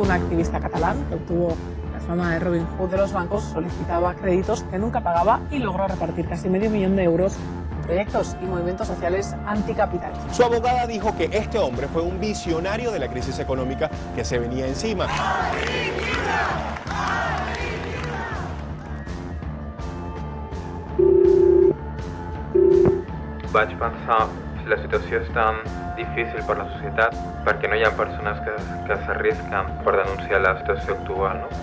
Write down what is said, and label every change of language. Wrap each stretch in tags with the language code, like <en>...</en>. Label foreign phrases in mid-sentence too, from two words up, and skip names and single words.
<es>activista catalán que obtuvo la fama de Robin Hood de los bancos, solicitaba créditos que nunca pagaba y logró repartir casi medio millón de euros en proyectos y movimientos sociales anticapital. Su abogada dijo que este hombre fue un visionario de la crisis económica que se venía encima.</es> <ca>Vaig pensar, si la situació és tan difícil per la societat, perquè no hi ha persones que s'arrisquen per denunciar la situació actual, no?</ca>